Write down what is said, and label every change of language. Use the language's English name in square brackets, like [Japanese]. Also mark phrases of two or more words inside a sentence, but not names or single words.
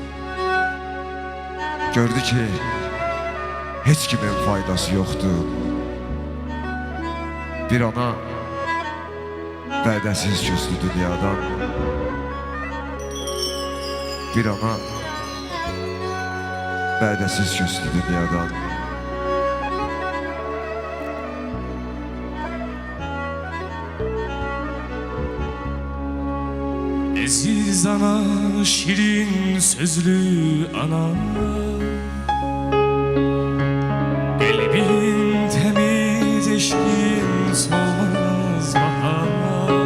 [Azerbaijani] Gördü ki heç kimin faydası yoxdur. Bir ana vədəsiz köçdü dünyadan. Bir ana vədəsiz köçdü dünyadan. [Turkish] Aziz ana, şirin sözlü ana, kalbin temiz, eşkin solmaz bahar.